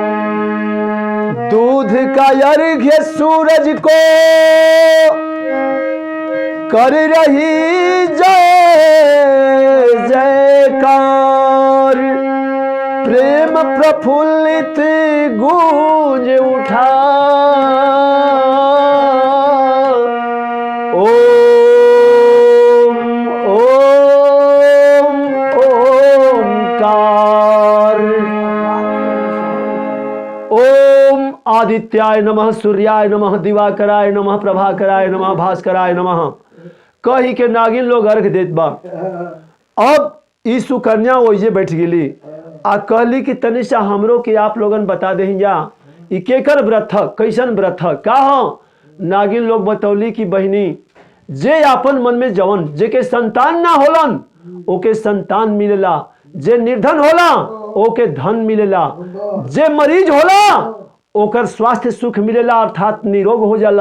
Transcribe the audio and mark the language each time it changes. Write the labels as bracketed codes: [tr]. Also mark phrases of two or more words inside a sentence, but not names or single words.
[bho] दूध का अर्घ्य सूरज को कर रही जय जयकार, प्रेम प्रफुल्लित गूंज उठा। ओम ओम ओमकार। [sa] ओम आदित्याय नमः, सूर्याय नमः, दिवाकराय नमः, प्रभाकराय नमः, भास्कराय नमः [bho] कही के नागिन लोग अर्घ देत बा। अब ई सुकन्या वही बैठ गेली आ कहली कि तनिषा हमरो के आप लोगन बता दे जा ई केकर व्रत ह, कैसन व्रत ह, का ह? नागिन लोग बतौली कि बहिनी, जे आपन मन में जवन जेके संतान ना होलन ओके संतान मिलेला, जे निर्धन होला ओके धन मिलेला, जे मरीज होला ओकर स्वास्थ्य सुख मिलेला अर्थात निरोग हो जाला।